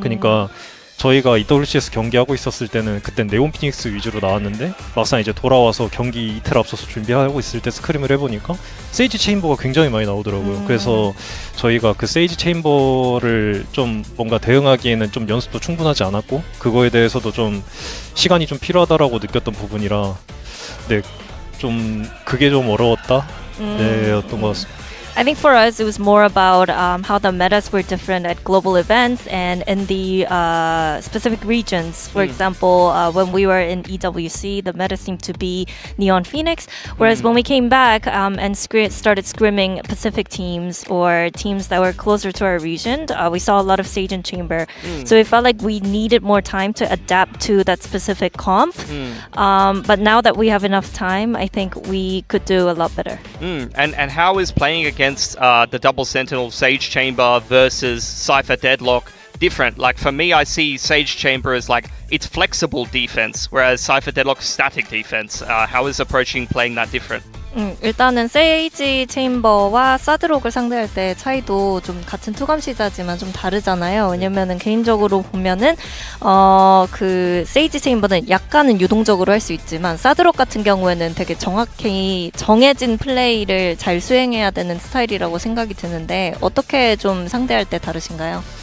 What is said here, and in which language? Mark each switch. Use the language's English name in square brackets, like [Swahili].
[Korean] 그러니까 저희가 EWC에서 경기하고 있었을 때는 그땐 네온 피닉스 위주로 나왔는데 막상 이제 돌아와서 경기 이틀 앞서서 준비하고 있을 때 스크림을 해보니까 세이지 체인버가 굉장히 많이 나오더라고요. 그래서 저희가 그 세이지 체인버를 좀 뭔가 대응하기에는 좀 연습도 충분하지 않았고 그거에 대해서도 좀 시간이 좀 필요하다라고 느꼈던 부분이라 좀 그게 좀 어려웠다 였던 것 같습니다. [English] I think for us, it was more about how the metas were different at global events and in the specific regions. For example, when we were in EWC, the meta seemed to be Neon Phoenix, whereas when we came back and started scrimming Pacific teams or teams that were closer to our region, we saw a lot of Sage and Chamber. So it felt like we needed more time to adapt to that specific comp. But now that we have enough time, I think we could do a lot better. And how is playing against the Double Sentinel Sage Chamber versus Cypher Deadlock different? Like for me, I see Sage Chamber as like it's flexible defense, whereas Cypher Deadlock's static defense. How is approaching playing that different? [Korean] 일단은 세이지 체인버와 사드록을 상대할 때 차이도 좀 같은 투감시자지만 좀 다르잖아요. 왜냐면은 개인적으로 보면은 그 세이지 체인버는 약간은 유동적으로 할 수 있지만 사드록 같은 경우에는 되게 정확히 정해진 플레이를 잘 수행해야 되는 스타일이라고 생각이 드는데 어떻게 좀 상대할 때 다르신가요?